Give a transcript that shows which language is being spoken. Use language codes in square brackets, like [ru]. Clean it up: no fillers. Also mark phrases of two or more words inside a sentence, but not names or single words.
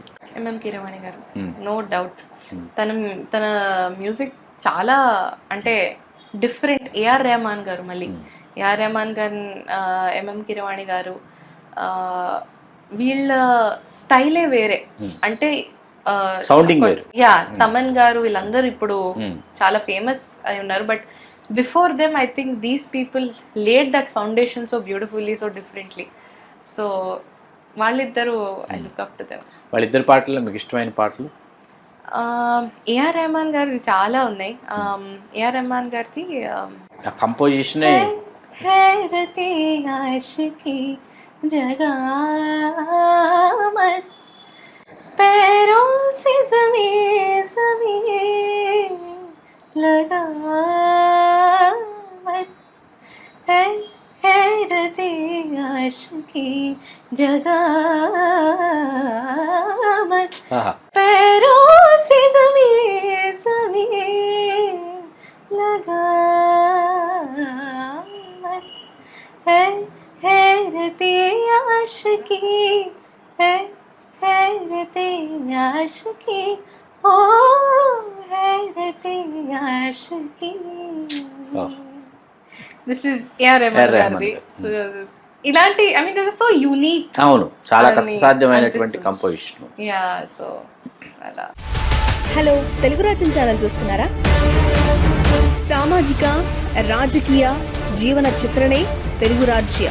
[te] ఎంఎం కీరవాణి గారు, [en] no doubt. [te] తన మ్యూజిక్ చాలా అంటే డిఫరెంట్. ఏఆర్ రెహమాన్ గారు, మళ్ళీ ఏఆర్ రెహమాన్ గారు, ఎంఎం కీరవాణి గారు, వీళ్ళ స్టైలే వేరే. అంటే యా తమన్ గారు వీళ్ళందరూ ఇప్పుడు చాలా ఫేమస్ అయి ఉన్నారు. [en] But before them I think these people laid that foundation so beautifully, so differently. సో వాళ్ళిద్దరు I look up to them. [te] వాళ్ళిద్దరు పాటలు మీకు ఇష్టమైన పాటలు? ఏఆర్ రెహమాన్ గారిది చాలా ఉన్నాయి. ఏఆర్ రెహమాన్ గారిది కంపోజిషన్ [hi] हैरते आशिकी जगा मत पैरों से ज़मीं ज़मीं लगा मत है हैरते आशिकी जगा मत पैरों से ज़मीं ज़मीं लगा मत है हैरते आशिकी है हैरते आशिकी ओ हैरते आशिकी. [en] this is [te] ఏఆర్ రెహమాన్ గారిది. [en] సో ఇలాంటి I mean this is so unique. [te] అవును, చాలా కష్టసాధ్యమైనటువంటి కంపోజిషన్. యా సో అలా. హలో, తెలుగు రాజ్యం ఛానల్ చూస్తున్నారా? సామాజిక రాజకీయ జీవన చిత్రణే తెలుగు రాజ్యం.